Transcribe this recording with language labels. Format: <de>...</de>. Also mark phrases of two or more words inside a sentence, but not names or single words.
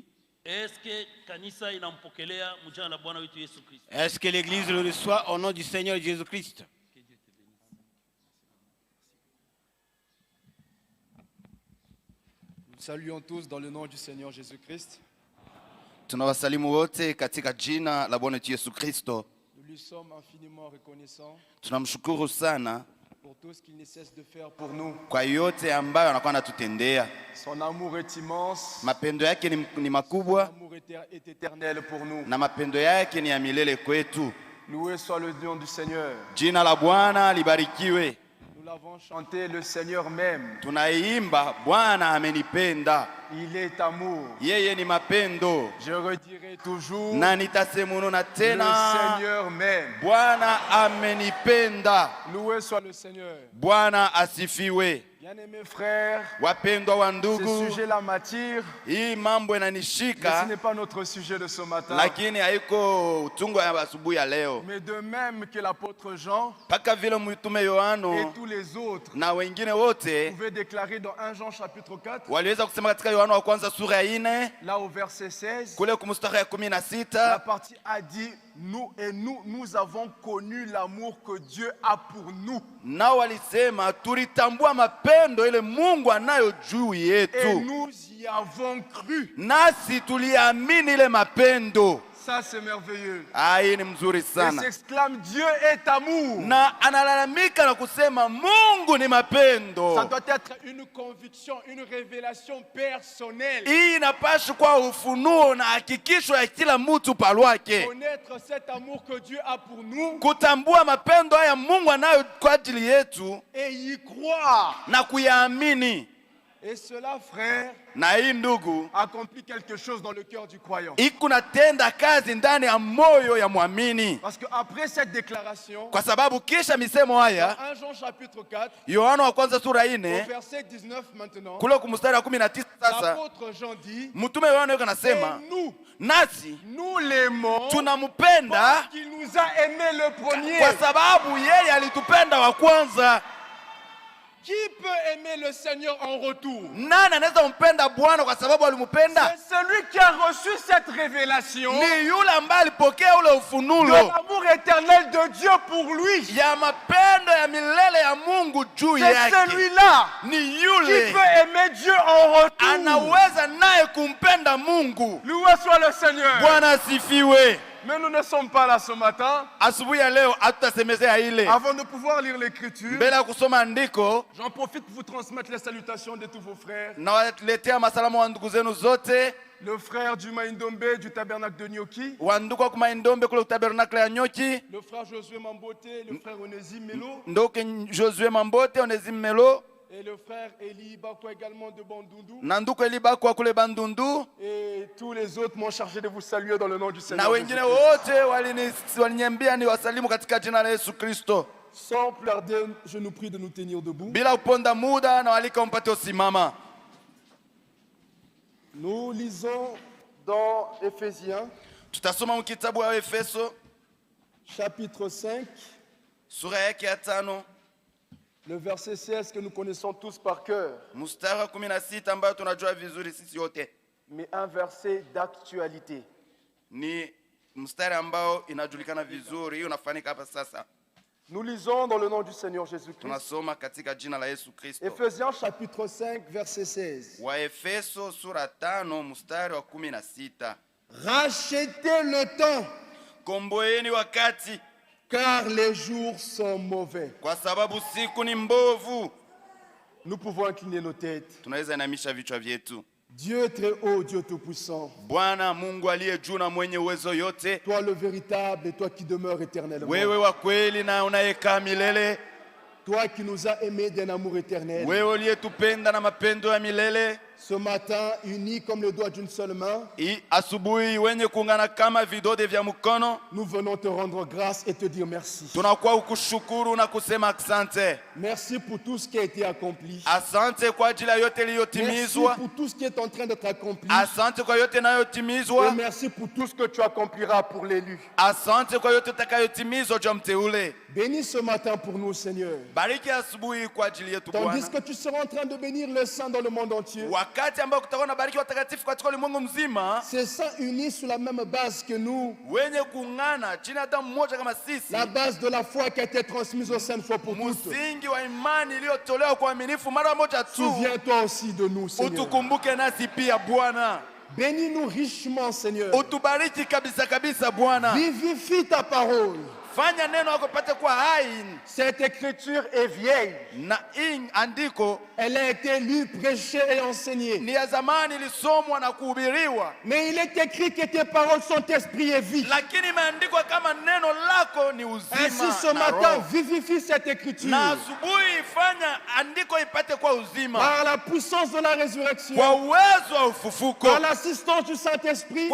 <fr>Est-ce que l'église le reçoit au nom du Seigneur Jésus-Christ? Nous saluons tous dans le nom du Seigneur Jésus-Christ.</fr> <sw>Tunawasalimu wote katika jina la Bwana wetu Yesu Kristo.</sw> <fr>Nous lui sommes infiniment reconnaissants</fr> <sw>Tunamshukuru sana</sw> <fr>pour tout ce qu'il ne cesse de faire pour nous.</fr> <sw>kwa yote ambayo anakuwa anatutendea.</sw> <fr>Son amour est immense.</fr> <sw>Mapendo yake ni</sw> <fr>Son</fr> <sw>makubwa</sw> <fr>amour est éternel pour nous.</fr> <sw>na mapendo yake ni ya milele kwetu.</sw> <fr>Loué soit le nom du Seigneur.</fr> <sw>Jina la Bwana libarikiwe.</sw> <fr>Nous l'avons chanté, le Seigneur m'aime.</fr> <sw>Tunaimba Bwana amenipenda.</sw> <fr>Il est amour.</fr> <sw>Yeye ni mapendo.</sw> <fr>Je redirai toujours,</fr> <sw>Na nitasemununa</sw> <fr>le</fr> <sw>tena</sw> <fr>Seigneur m'aime.</fr> <sw>Bwana amenipenda.</sw> <fr>Loué soit le Seigneur.</fr> <sw>Bwana asifiwe.</sw> <fr>Bien-aimés frères,</fr> <sw>Wapendwa wa</sw> <fr>ce</fr> <sw>ndugu,</sw> <fr>sujet-là m'attire,</fr> <sw>hii mambo</sw> <fr>mais ce</fr> <sw>inanishika,</sw> <fr>n'est pas notre sujet de ce matin.</fr> <sw>lakini haiko utungo ya asubuhi ya leo.</sw> <fr>Mais de même que l'apôtre Jean</fr> <sw>Paka vile mtume</sw> <fr>et</fr> <sw>Yohano</sw> <fr>tous les autres</fr> <sw>na wengine wote</sw> <fr>pouvaient déclarer dans 1 Jean chapitre 4,</fr> <sw>waliweza kusema katika Yohano wa kwanza sura ya 4</sw> <fr>là au verset 16,</fr> <sw>kule kumstari ya</sw> <fr>la</fr> <sw>16,</sw> <fr>partie a dit, nous avons connu l'amour que Dieu a pour nous.</fr> <sw>nao walisema tulitambua mapendo ile Mungu anayo juu</sw> <fr>Et</fr> <sw>yetu,</sw> <fr>nous y avons cru.</fr> <sw>nasi tuliamini ile mapendo.</sw> <fr>Ça c'est merveilleux.</fr> <sw>Hii ni mzuri</sw> <fr>Et</fr> <sw>sana.</sw> <fr>s'exclame, Dieu est amour.</fr> <sw>Na analalamika na kusema Mungu ni mapendo.</sw> <fr>Ça doit être une conviction, une révélation personnelle.</fr> <sw>Hii inapaswa kuwa ufunuo na hakikisho ya kila mtu palwake,</sw> <fr>Connaître cet amour que Dieu a pour nous</fr> <sw>kutambua mapendo haya Mungu anayo kwa ajili yetu</sw> <fr>et y croire.</fr> <sw>na kuyaamini.</sw> <fr>Et cela, frère,</fr> <sw>Na hii ndugu,</sw> <fr>accomplit quelque chose dans le cœur du croyant.</fr> <sw>ikunatenda kazi ndani ya moyo ya mwamini,</sw> <fr>Parce qu'après cette déclaration,</fr> <sw>kwa sababu kisha misemo haya</sw> <fr>1 Jean chapitre 4,</fr> <sw>Yohana wa kwanza sura</sw> <fr>au</fr> <sw>4</sw> <fr>verset 19 maintenant,</fr> <sw>kule kumstari wa 19, sasa</sw> <fr>l'apôtre Jean dit,</fr> <sw>mtume Yohana yuko</sw> <fr>et</fr> <sw>anasema nasi</sw> <fr>nous l'aimons</fr> <sw>tunampenda</sw> <fr>parce qu'il nous a aimés le premier.</fr> <sw>kwa sababu yeye alitupenda wa kwanza.</sw> <fr>Qui peut aimer le Seigneur en retour?</fr> <sw>Nani anaweza mpenda Bwana kwa sababu alimpenda?</sw> <fr>C'est celui qui a reçu cette révélation</fr> <sw>Ni yule ambaye alipokea ule</sw> <fr>de</fr> <sw>ufunulo</sw> <fr>l'amour éternel de Dieu pour lui.</fr> <sw>ya mapendo ya milele ya Mungu juu</sw> <fr>C'est</fr> <sw>yake.</sw> <fr>celui-là</fr> <sw>Ni</sw> <fr>qui</fr> <sw>yule</sw> <fr>peut aimer Dieu en retour.</fr> <sw>anaweza naye kumpenda Mungu.</sw> <fr>Loué soit le Seigneur.</fr> <sw>Bwana asifiwe.</sw> <fr>Mais nous ne sommes pas là ce matin.</fr> <sw>Asubuhi ya leo hatutasemezea ile.</sw> <fr>Avant de pouvoir lire l'écriture,</fr> <sw>Mbele ya kusoma andiko,</sw> <fr>j'en profite pour vous transmettre les salutations de tous vos frères.</fr> <sw>na waletea masalamu wa ndugu zenu zote,</sw> <fr>Le frère du Maindombe du tabernacle de Nyoki,</fr> <sw>wa ndugu wa Kumaindombe kule tabernakle ya Nyoki,</sw> <fr>le frère Josué Mambote, le frère Onésime Melo,</fr> <sw>ndugu Josué Mambote, Onésime Melo,</sw> <fr>et le frère Eli Bakwa également de Bandundu.</fr> <sw>na ndugu Elibakwa kule Bandundu,</sw> <fr>Et tous les autres m'ont chargé de vous saluer dans le nom du</fr> <sw>na</sw> <fr>Seigneur.</fr> <sw>wengine</sw> <fr>Jésus-Christ.</fr> <sw>wote waliniambia ni wasalimu katika jina la Yesu Kristo.</sw> <fr>Sans plus tarder, je nous prie de nous tenir debout.</fr> <sw>Bila kuponda muda na walika mpate usimama.</sw> <fr>Nous lisons dans Éphésiens,</fr> <sw>Tutasoma mkitabu wa Efeso</sw> <fr>chapitre 5,</fr> <sw>sura yake ya 5</sw> <fr>le verset 16 que nous connaissons tous par cœur,</fr> <sw>mstari wa 16 ambayo tunajua vizuri sisi wote.</sw> <fr>mais un verset d'actualité.</fr> <sw>Ni mstari ambao inajulikana vizuri, unafanyika hapa sasa.</sw> <fr>Nous lisons dans le nom du Seigneur Jésus-Christ.</fr> <sw>Tunasoma katika jina la Yesu Kristo.</sw> <fr>Éphésiens chapitre 5, verset 16.</fr> <sw>Wa Efeso sura 5 mstari wa 16.</sw> <fr>Rachetez le temps,</fr> <sw>Komboeni wakati,</sw> <fr>car les jours sont mauvais.</fr> <sw>kwa sababu siku ni mbovu.</sw> <fr>Nous pouvons incliner nos têtes.</fr> <sw>Tunaweza inamisha vichwa vyetu.</sw> <fr>Dieu très haut, Dieu tout-puissant,</fr> <sw>Bwana Mungu aliye juu na mwenye uwezo yote,</sw> <fr>toi le véritable et toi qui demeures éternellement.</fr> <sw>wewe wa kweli na unayekaa milele,</sw> <fr>Toi qui nous as aimés d'un amour éternel.</fr> <sw>wewe uliyetupenda na mapendo ya milele,</sw> <fr>Ce matin, unis comme le doigt d'une seule main,</fr> <sw>Asubuhi wenye kuungana kama vidole vya mkono,</sw> <fr>nous venons te rendre grâce et te dire merci.</fr> <sw>tunakuwa ukushukuru na kusema asante.</sw> <fr>Merci pour tout ce qui a été accompli.</fr> <sw>Asante kwa ajili ya yote</sw> <fr>Merci</fr> <sw>iliyotimizwa.</sw> <fr>pour tout ce qui est en train d'être accompli.</fr> <sw>Asante kwa yote</sw> <fr>Et</fr> <sw>inayotimizwa.</sw> <fr>merci pour tout ce que tu accompliras pour l'élu.</fr> <sw>Asante kwa yote utakayotimizwa juu ya mteule.</sw> <fr>Bénis ce matin pour nous, Seigneur.</fr> <sw>Bariki asubuhi kwa ajili yetu</sw> <fr>Tandis</fr> <sw>Bwana.</sw> <fr>que tu seras en train de bénir les saints dans le monde entier.</fr> <sw>Wakati ambao kutakuwa na bariki watakatifu katika ulimwengu mzima,</sw> <fr>Ces saints unis sur la même base que nous.</fr> <sw>wenye kung'ana chini ya damu moja kama sisi,</sw> <fr>La base de la foi qui a été transmise aux saints une fois pour toutes.</fr> <sw>msingi wa imani iliyotolewa kwa uaminifu mara moja tu.</sw> <fr>Souviens-toi aussi de nous, Seigneur.</fr> <sw>Utukumbuke nasi pia Bwana.</sw> <fr>Bénis-nous richement, Seigneur.</fr> <sw>Utubariki kabisa kabisa Bwana.</sw> <fr>Vivifie ta parole.</fr> <sw>Fanya neno lako pate kwa hai,</sw> <fr>Cette écriture est vieille.</fr> <sw>na andiko</sw> <fr>Elle a été lue, prêchée et enseignée.</fr> <sw>ni ya zamani, ilisomwa na kuhubiriwa,</sw> <fr>Mais il est écrit que tes paroles sont esprit et vie.</fr> <sw>lakini imeandikwa kama neno lako ni</sw> <fr>Ainsi</fr> <sw>uzima</sw> <fr>ce</fr> <sw>na</sw> <fr>matin,</fr> <sw>roho.</sw> <fr>vivifie cette écriture.</fr> <sw>Na asubuhi fanya andiko ipate kwa uzima,</sw> <fr>Par la puissance de la résurrection.</fr> <sw>kwa uwezo wa ufufuko,</sw> <fr>Par l'assistance du Saint-Esprit.</fr>